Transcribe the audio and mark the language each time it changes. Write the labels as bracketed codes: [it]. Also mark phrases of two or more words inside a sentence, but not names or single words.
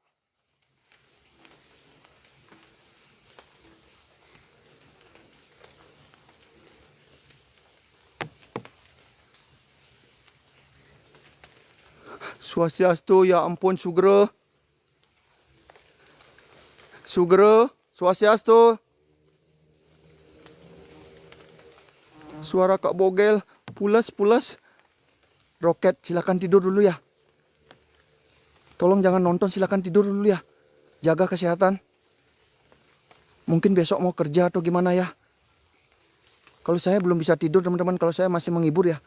[id] Swastiastu, ya ampun, Sugro. Sugro, Swastiastu. Suara Kak Bogel, pulas. Roket, silakan tidur dulu ya. Tolong jangan nonton, silakan tidur dulu ya. Jaga kesehatan. Mungkin besok mau kerja atau gimana ya. Kalau saya belum bisa tidur, teman-teman, kalau saya masih menghibur ya.